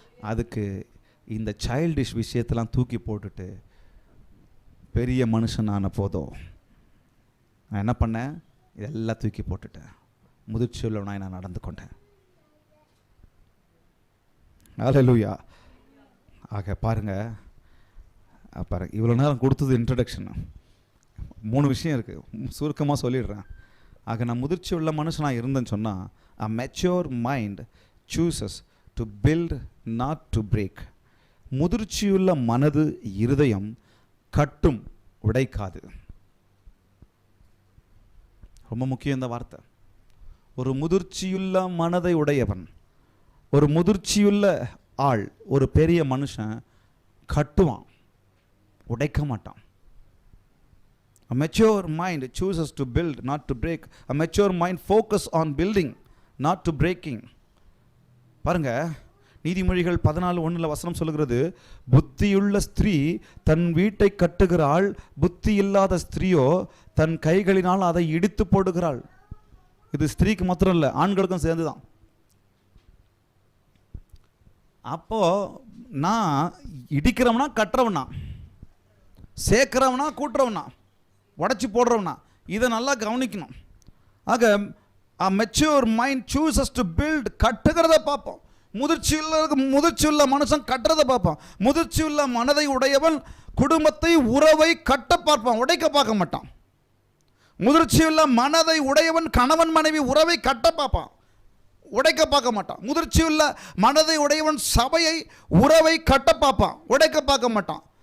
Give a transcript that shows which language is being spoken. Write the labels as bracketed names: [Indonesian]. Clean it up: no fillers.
[Tamil] அதுக்கு இந்த சைல்டிஷ் விஷயத்தெல்லாம் தூக்கி போட்டுட்டு பெரிய மனுஷனான போதும் நான் என்ன பண்ணேன், இதெல்லாம் தூக்கி போட்டுட்டேன், முதிர்ச்சி உள்ளவனாய் நான் நடந்து கொண்டேன். ஹல்லேலூயா. ஆக பாருங்க, இவ்வளோ நேரம் கொடுத்தது இன்ட்ரடக்ஷன். 3 விஷயம் இருக்குது, சுருக்கமாக சொல்லிடுறேன். ஆக நான் முதிர்ச்சி உள்ள மனுஷனாக இருந்தேன்னு சொன்னால், [English] a mature mind chooses to build not to break. [Tamil] முதிர்ச்சியுள்ள மனது இருதயம் கட்டும், உடைக்காது. ரொம்ப முக்கியம் இந்த வார்த்தை. ஒரு முதிர்ச்சியுள்ள மனதை உடையவன், ஒரு முதிர்ச்சியுள்ள ஆள், ஒரு பெரிய மனுஷன் கட்டுவான், உடைக்க மாட்டான். [English] A mature mind chooses to build not to break. A mature mind focus on building not to breaking. [Tamil] பாருங்க, நீதிமொழிகள் 14:1 வசனம் சொல்லுகிறது, புத்தியுள்ள ஸ்திரீ தன் வீட்டை கட்டுகிறாள், புத்தி இல்லாத ஸ்திரீயோ தன் கைகளினால் அதை இடித்து போடுகிறாள். இது ஸ்திரீக்கு மாத்திரம் இல்லை, ஆண்களுக்கும் சேர்ந்துதான். அப்போ நான் இடிக்கிறவனா கட்டுறவனா, சேர்க்கிறவனா கூட்டுறவனா, உடச்சி போடுறவனா, இதை நல்லா கவனிக்கணும். ஆக [English] a mature mind chooses to build, [Tamil] கட்டுகிறத பார்ப்போம். முதிர்ச்சியுள்ள மனுஷன் கட்டுறதை பார்ப்பான். முதிர்ச்சியுள்ள மனதை உடையவன் குடும்பத்தை உறவை கட்ட பார்ப்பான், உடைக்க பார்க்க மாட்டான். முதிர்ச்சியுள்ள மனதை உடையவன் கணவன் மனைவி உறவை கட்ட பார்ப்பான், உடைக்க பார்க்க மாட்டான். முதிர்ச்சியுள்ள மனதை உடையவன் சபையை உறவை கட்ட பார்ப்பான், உடைக்க பார்க்க மாட்டான்.